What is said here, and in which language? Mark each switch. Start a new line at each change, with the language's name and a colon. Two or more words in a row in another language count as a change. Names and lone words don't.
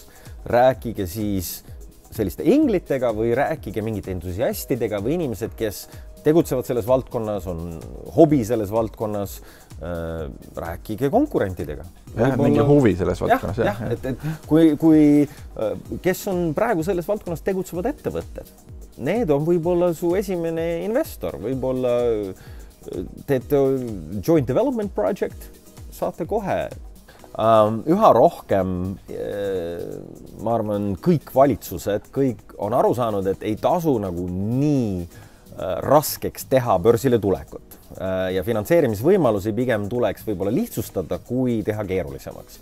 Estonian: Rääkige siis selliste inglitega või rääkige mingite entusiastidega või inimesed, kes tegutsevad selles valdkonnas, on hobi selles valdkonnas, rääkige konkurentidega. Mingi huvi selles valdkonnas. Jah, et kes on praegu selles valdkonnas tegutsevad ettevõtted. Need on võib-olla su esimene investor, võib-olla teete
English: joint development project,
Estonian: saate kohe. Üha rohkem, ma arvan, kõik valitsused, kõik on aru saanud, et ei tasu nagu nii raskeks teha börsile tulekut. Ja finantseerimisvõimalusi pigem tuleks võib-olla lihtsustada, kui teha keerulisemaks.